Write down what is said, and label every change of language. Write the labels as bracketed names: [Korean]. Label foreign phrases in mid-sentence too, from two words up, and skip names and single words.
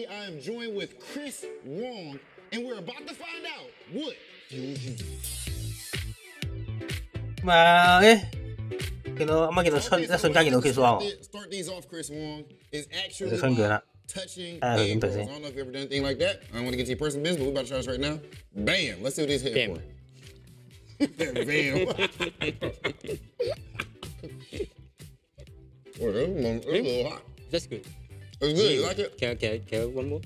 [English] I am joined with Chris Wong, and we're about to find out what fuels you. [Cantonese] 見到啱啱見到春，一瞬間見到 Chris Wong。 [English] Start these off, Chris Wong is [Cantonese] 就 [English] actually [Cantonese] 春卷啦， [English] touching [Cantonese] 睇下佢點對 [English] I [Cantonese] 先。 [English] don't know if you ever done anything like that. I don't want to get to your personal business, but we're about to try this right now. Bam! Let's see what he's hitting for. Bam! Oh, that's a little hot. That's good. It's good. You like it? Can I one more?